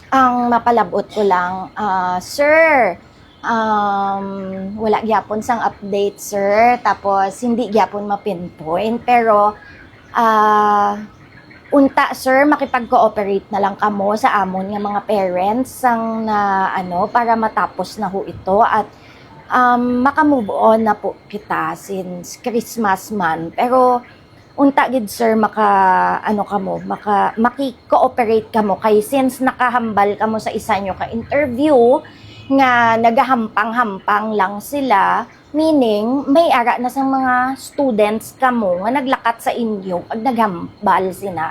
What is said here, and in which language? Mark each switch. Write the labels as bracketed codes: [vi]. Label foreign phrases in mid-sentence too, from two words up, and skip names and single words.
[hil] Ang mapalabot ko lang, sir, wala gyapon sang update, sir. Tapos hindi gyapon ma-pinpoint, pero unta, sir, makipag-cooperate na lang kamo sa amon nga mga parents sang na para [tl] matapos na ho ito at maka-move on na po [hil] kita since Christmas man. Pero unta gid, sir, maki-cooperate kamo kay since nakahambal kamo sa isa nyo ka interview nga nagahampang-hampang lang sila, meaning may ara na sa mga students kamo nga naglakat sa inyo pag naghambal sina.